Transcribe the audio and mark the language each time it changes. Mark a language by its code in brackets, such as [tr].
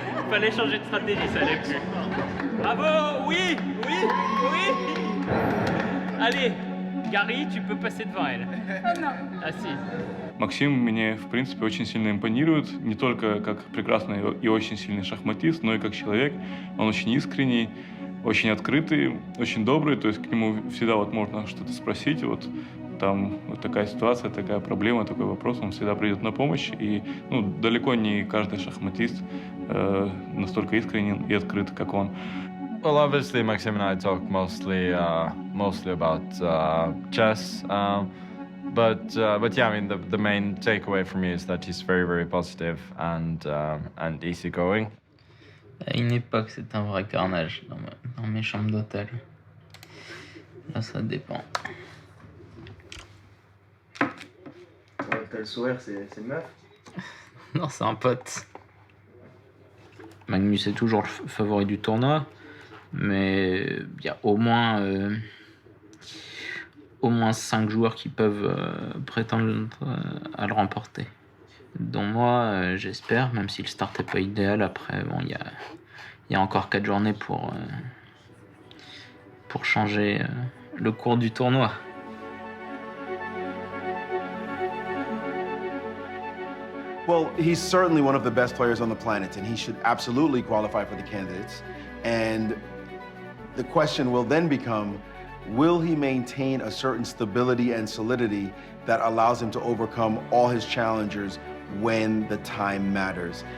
[fr] Fallait changer de stratégie, ça allait plus. Bravo, oui, oui, oui. Allez, Garry, tu peux passer devant elle. Ah si. [ru] Максим мне, в принципе, очень сильно импонирует, не только как прекрасный и очень сильный шахматист, но и как человек. Он очень искренний, очень открытый, очень добрый, то есть к нему всегда вот можно что-то спросить, вот там вот такая ситуация, такая проблема, такой вопрос, он всегда придет на помощь, и ну, далеко не каждый шахматист настолько искренен и открыт, как он. [en] Well, obviously, Maxime and I talk mostly about chess. But yeah, I mean, the main takeaway for me is that he's very, very positive and easygoing. [fr] À une époque, c'est un vrai carnage dans mes chambres d'hôtel. Là, ça dépend. T'as le sourire, c'est une meuf. Non, c'est un pote. Magnus est toujours le favori du tournoi, mais il y a au moins 5 joueurs qui peuvent prétendre à le remporter. Dont moi, j'espère, même si le start n'est pas idéal. Après, bon, il y a encore 4 journées pour changer le cours du tournoi. [en] Well, he's certainly one of the best players on the planet, and he should absolutely qualify for the candidates. And the question will then become, will he maintain a certain stability and solidity that allows him to overcome all his challengers when the time matters?